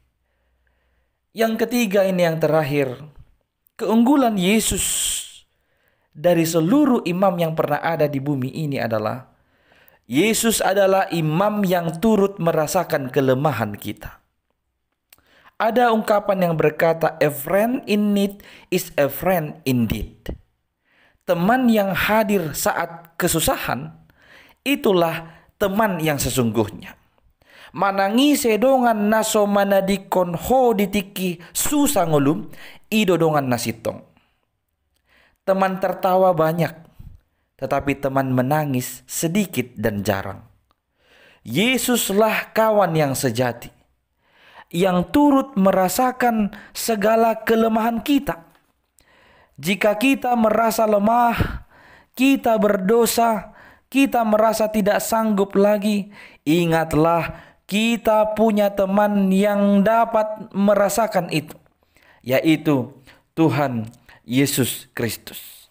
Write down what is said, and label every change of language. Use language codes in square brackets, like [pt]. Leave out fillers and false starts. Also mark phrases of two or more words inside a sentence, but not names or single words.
[id] Yang ketiga, ini yang terakhir, keunggulan Yesus dari seluruh imam yang pernah ada di bumi ini adalah Yesus adalah imam yang turut merasakan kelemahan kita. Ada ungkapan yang berkata, [en] a friend in need is a friend indeed. [id] Teman yang hadir saat kesusahan, itulah teman yang sesungguhnya. [bbc] Manangi sedongan naso manadikon ho ditiki susangulum idodongan nasitong. [id] Teman tertawa banyak, tetapi teman menangis sedikit dan jarang. Yesuslah kawan yang sejati, yang turut merasakan segala kelemahan kita. Jika kita merasa lemah, kita berdosa, kita merasa tidak sanggup lagi, ingatlah kita punya teman yang dapat merasakan itu, yaitu Tuhan Yesus Kristus.